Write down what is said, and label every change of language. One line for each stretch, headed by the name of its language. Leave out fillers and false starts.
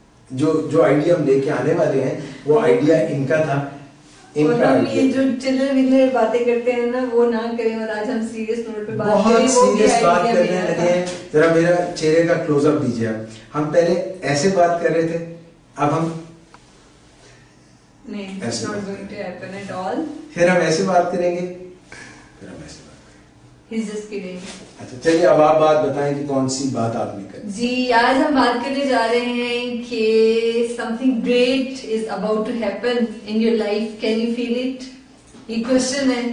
Urdu: جو آئیڈیا ہم لے کے آنے والے ہیں وہ آئیڈیا ان کا تھا. اور ہم یہ جو چلر ولر باتیں کرتے ہیں نا وہ نہ کریں، اور آج ہم سیریس نوٹ پہ بات کریں. بہت سیریس بات کرنے لگے ہیں. ذرا میرا چہرے کا کلوز اپ دیجیے آپ. ہم پہلے ایسے بات کر رہے تھے، اب ہم
English: نہیں، it's not going to happen at all.
Urdu: پھر ہم ایسے بات کریں گے، پھر ہم ایسے بات کریں گے.
English: He's just kidding.
Urdu: اچھا چلیے، اب آپ بات بتائیں کہ کون سی بات آپ نے کری. جی، آج ہم بات کرنے جا رہے ہیں کہ
English: something great is about to happen in your life. Can you feel it?
Urdu: یہ کوشچن ہے.